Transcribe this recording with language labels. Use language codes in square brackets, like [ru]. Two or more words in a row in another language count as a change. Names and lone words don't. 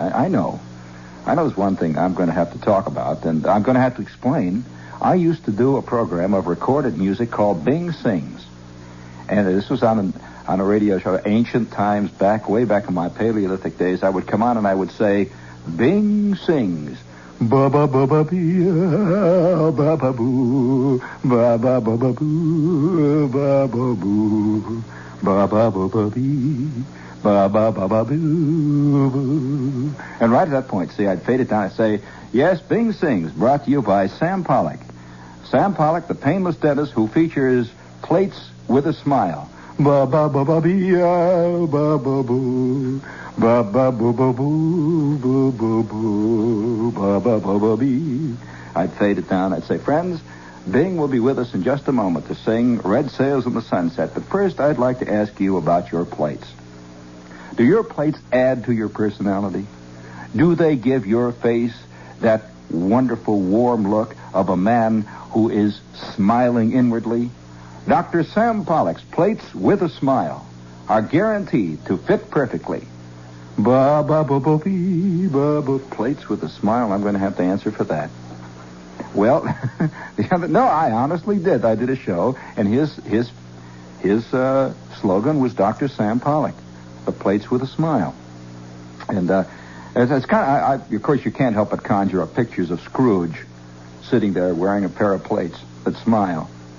[en] I know there's one thing I'm going to have to talk about, and I'm going to have to explain. I used to do a program of recorded music called Bing Sings. And this was on a radio show, ancient times, way back in my Paleolithic days. I would come on and I would say, Bing Sings. Ba ba ba ba bee, ba ba boo, ba ba ba ba boo, ba ba boo, ba ba ba ba bee, ba ba ba ba boo, boo. And right at that point, see, I'd fade it down and say, yes, Bing Sings, brought to you by Sam Pollock. Sam Pollock, the painless dentist who features plates with a smile. Ba ba ba ba bee, ba ba boo. Ba ba boo boo boo boo boo boo ba ba ba ba bee. I'd fade it down. I'd say, friends, Bing will be with us in just a moment to sing Red Sails in the Sunset. But first, I'd like to ask you about your plates. Do your plates add to your personality? Do they give your face that wonderful warm look of a man who is smiling inwardly? Dr. Sam Pollock's plates with a smile are guaranteed to fit perfectly. Ba ba ba ba bee, ba ba. Plates with a smile. I'm going to have to answer for that. Well, no, I honestly did. I did a show, and his slogan was Dr. Sam Pollock, the plates with a smile. And it's kind of, of course, you can't help but conjure up pictures of Scrooge sitting there wearing a pair of plates that smile.